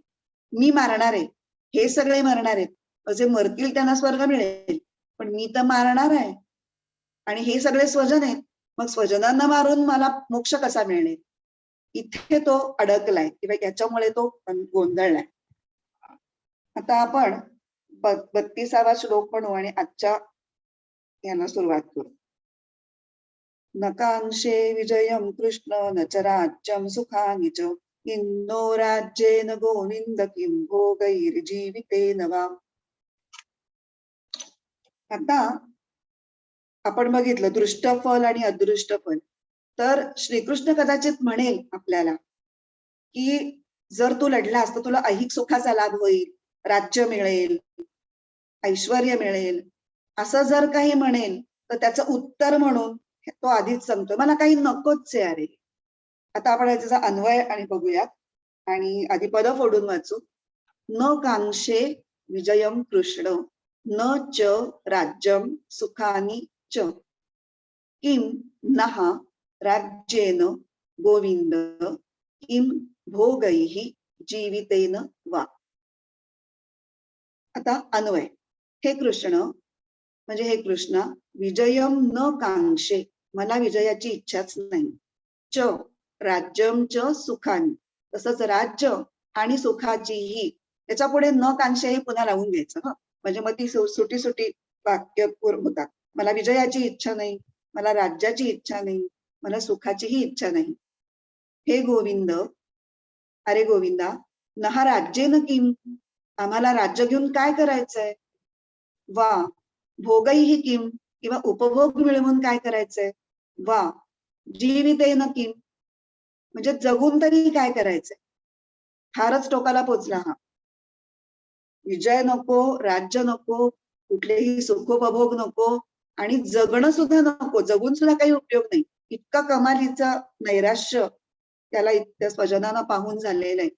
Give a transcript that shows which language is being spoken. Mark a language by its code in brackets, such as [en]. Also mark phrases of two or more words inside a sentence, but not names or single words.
[mr] मी मारणार आहे, हे सगळे मरणार आहेत, जे मरतील त्यांना स्वर्ग मिळेल, पण मी तर मारणार आहे आणि हे सगळे स्वजन आहेत, मग स्वजनांना मारून मला मोक्ष कसा मिळेल, इथे तो अडकलाय किंवा याच्यामुळे तो गोंधळलाय. आता आपण 32वा श्लोक म्हणू आणि आजच्या याला सुरुवात करू. [sa] नकांक्षे विजयम कृष्ण न च राज्यम सुखानि च, किन्नो राज्येन गोविंद किं भोगैर्जीवितेन वा. [mr] आता आपण बघितलं दृष्ट फल आणि अदृष्ट फल. तर श्रीकृष्ण कदाचित म्हणेल आपल्याला की जर तू लढलास तर तुला ऐहिक सुखाचा लाभ होईल, राज्य मिळेल, ऐश्वर्य मिळेल, असं जर काही म्हणेल तर त्याचं उत्तर म्हणून तो आधीच सांगतो मला काही नकोच आहे अरे. आता आपण याचा अन्वय आणि बघूयात, आणि आधी पद फोडून वाचू. [sa] न कांक्षे विजयम कृष्ण न च राज्यम सुखानि च, किम नः राज्येन गोविंद किम भोगैः जीवितेन वा. [mr] आता अन्वय. हे कृष्ण म्हणजे हे कृष्णा, [sa] विजयम न कांक्षे, [mr] मला विजयाची इच्छाच नाही, [sa] च राज्यम च सुखानी, [mr] तसंच राज्य आणि सुखाचीही, त्याच्या पुढे [sa] न कांक्षे [mr] हे पुन्हा लावून घ्यायचं, म्हणजे मग ती सुटी सुटी वाक्य होतात. मला विजयाची इच्छा नाही, मला राज्याची इच्छा नाही, मला सुखाचीही इच्छा नाही. हे गोविंद, अरे गोविंदा, [sa] नहा राज्येन किम, [mr] आम्हाला राज्य घेऊन काय करायचंय? [sa] वा भोगैही किम, [mr] किंवा उपभोग मिळवून काय करायचंय? [sa] वा जीवितेन किम, [mr] म्हणजे जगून तरी काय करायचंय? फारच टोकाला पोचला हा. विजय नको, राज्य नको, कुठलेही सुखोपभोग नको, आणि जगणं सुद्धा नको, जगून सुद्धा काही उपयोग नाही. इतका कमालीचा नैराश्य त्याला इतक्या स्वजनानं पाहून झालेलं आहे.